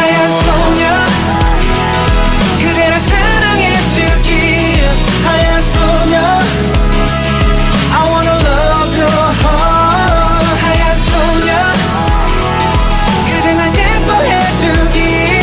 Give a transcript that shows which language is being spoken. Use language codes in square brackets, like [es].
[ko] 하얀 소녀 그대를 사랑해주기. 하얀 소녀 [en] I wanna love your heart. [ko] 하얀 소녀 그대 날 예뻐해주기.